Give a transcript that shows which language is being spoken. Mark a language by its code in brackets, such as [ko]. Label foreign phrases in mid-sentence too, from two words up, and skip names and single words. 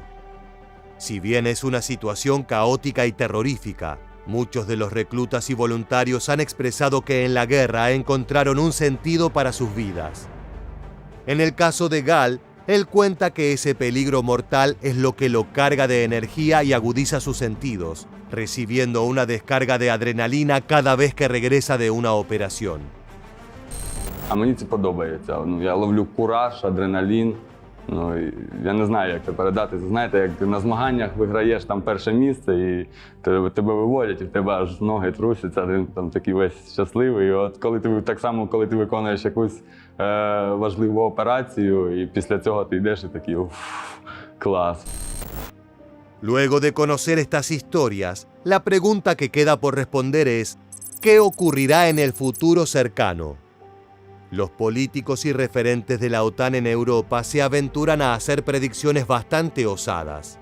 [es] Si bien es una situación caótica y terrorífica, muchos de los reclutas y voluntarios han expresado que en la guerra encontraron un sentido para sus vidas. En el caso de Gal, él cuenta que ese peligro mortal es lo que lo carga de energía y agudiza sus sentidos, recibiendo una descarga de adrenalina cada vez que regresa de una operación. [uk] А мені це подобається. Я ловлю кураж, адреналін. Я не знаю, як це передати. Знаєте, як на змаганнях виграєш там перше місце і тебе виводять, і в тебе аж ноги трусяться, ти там такий весь щасливий. І от коли ти так само, коли ти виконуєш якусь важливу операцію, і після цього ти йдеш і такий клас. [es] Luego de conocer estas historias, la pregunta que queda por responder es, ¿qué ocurrirá en el futuro cercano? Los políticos y referentes de la OTAN en Europa se aventuran a hacer predicciones bastante osadas.